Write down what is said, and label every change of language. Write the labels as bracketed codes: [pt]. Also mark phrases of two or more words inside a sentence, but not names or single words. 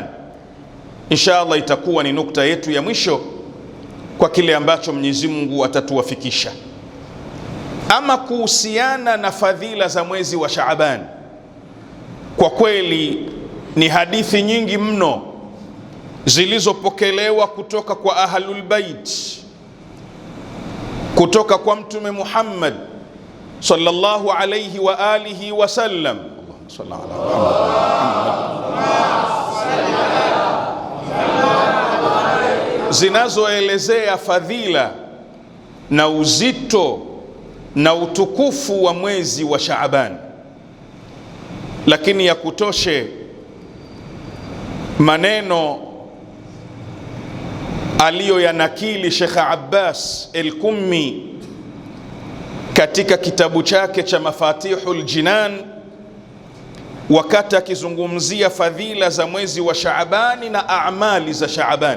[sw] Inshallah itakuwa ni nukta yetu ya mwisho kwa kile ambacho Mwenyezi Mungu atatuwafikisha. Ama kuhusiana na fadhila za mwezi wa Shaaban, kwa kweli ni hadithi nyingi mno zilizopokelewa kutoka kwa Ahlul Bait, kutoka kwa Mtume Muhammad [ar] صلى الله عليه وآله وسلم. اللهم صل على محمد, [sw] zinazoelezea fadhila na uzito na utukufu wa mwezi wa Shaaban. Lakini ya kutoshe maneno aliyoyanakili Sheikh Abbas al-Kummi katika kitabu chake cha Mafatihul Jinan, wakati akizungumzia fadhila za mwezi wa Shaabani na amali za Shaaban.